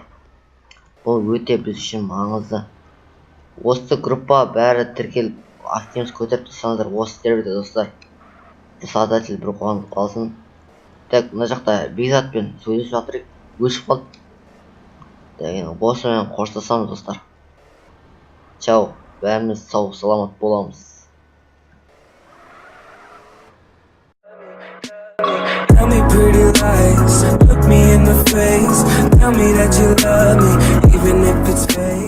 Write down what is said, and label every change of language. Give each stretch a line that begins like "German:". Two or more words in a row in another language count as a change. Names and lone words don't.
Kazakh: Бұл өте біз үшін маңызды. Осы группа бәрі тіркеліп, активіміз көтеріп тұрсаңыздар осы серверде достар. Создатель бір қуанып қалсын. Так, мына жақта Бекзатпен сөйлесіп жатырық, өшіп қалды. Осымен қоштасамыз достар. Чау, бәріміз сау саламат боламыз.
English: Tell me pretty lies, look me in the face, tell me that you love me, even if it's fake.